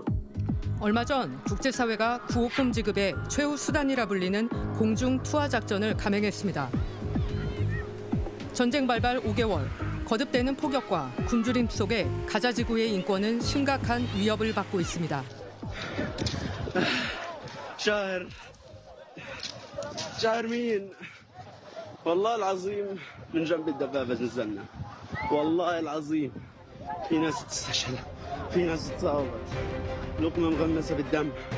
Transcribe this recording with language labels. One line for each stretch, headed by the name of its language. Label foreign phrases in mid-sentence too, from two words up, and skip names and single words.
Korean: 얼마 전 국제사회가 구호품 지급의 최후 수단이라 불리는 공중 투하 작전을 감행했습니다. 전쟁 발발 5개월, 거듭되는 폭격과 굶주림 속에 가자 지구의 인권은 심각한 위협을 받고 있습니다.
Arabic: شاعر مين؟ والله العظيم من جنب الدبابة نزلنا. والله العظيم في ناس استشهدت، في ناس اتصابت، لقمة مغمسة بالدم.